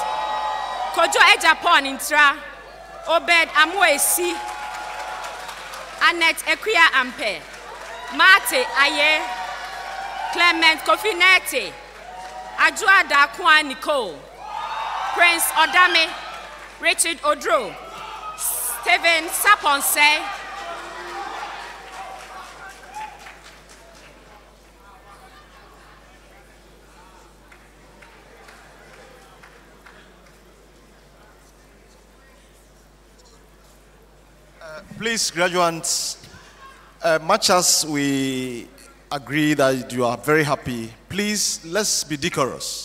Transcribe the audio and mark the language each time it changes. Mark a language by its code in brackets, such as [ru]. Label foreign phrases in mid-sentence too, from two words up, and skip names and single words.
[en] Kojo Ejapon Intra, Obed Amuesi, Annette Equia Ampe, Mate Aye, Clement Kofinete, Ajua Dakwa Nicole, Prince Odame, Richard Odro, Stephen Saponse, Please, graduates, much as we agree that you are very happy, please, let's be decorous.